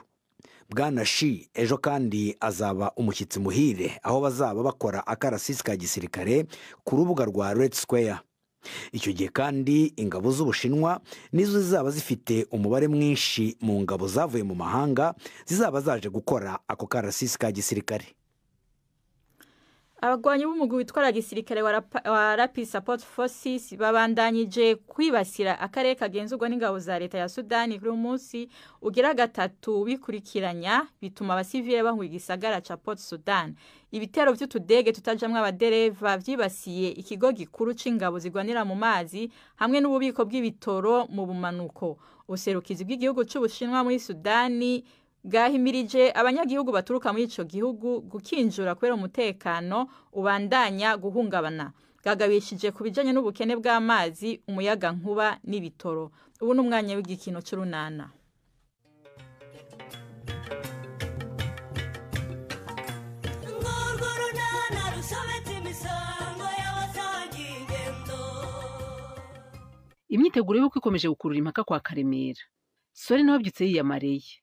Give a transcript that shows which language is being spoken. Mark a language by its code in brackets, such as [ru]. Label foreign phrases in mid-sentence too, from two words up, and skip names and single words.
[rw] Bwana Xi ejo kandi azaba umushyitsi muhire aho bazaba bakora akarasisi ka gisirikare ku rubuga rwa Red Square. Icyo gihe kandi ingabo z'Ubushinwa nizo zizaba zifite umubare mwinshi mu ngabo zavuye mu mahanga zizaba zaje gukora ako karasisi ka gisirikare. [rn] Abagwanyi b'umugwi witwara gisirikare wa Rapid Support Forces babandanyije kwibasira akarere kagenzurwa n'ingabo za leta ya Sudani kuri umunsi ugira gatatu bikurikiranya, bituma abasivile bahunga igisagara ca Port Sudan. Ibitero vy'utudege tutajamwe abadereva vyibasiye ikigo gikuru c'ingabo zigwanira mu mazi hamwe n'ububiko bw'ibitoro mu bumanuko. Userukizi bw'igihugu c'Ubushinwa muri Sudani bwahimirije abanyagihugu baturuka muri ico gihugu gukinjura kubera umutekano ubandanya guhungabana. Bwagabishije ku bijanye n'ubukene bw'amazi, umuyaga nkuba n'ibitoro. Ubu n'umwanya w'igikino c'urunana. [rw] Imyiteguro y'uko ikomeje gukurura impaka kwa Karemera. Sore nawe byutse yiyamareye.